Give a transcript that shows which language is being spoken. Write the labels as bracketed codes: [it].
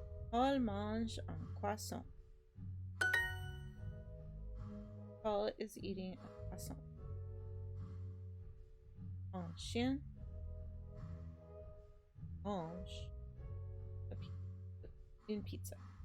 [fr] Paul mange un croissant. [en] Paul is eating a croissant. [fr] Un chien mange une pizza.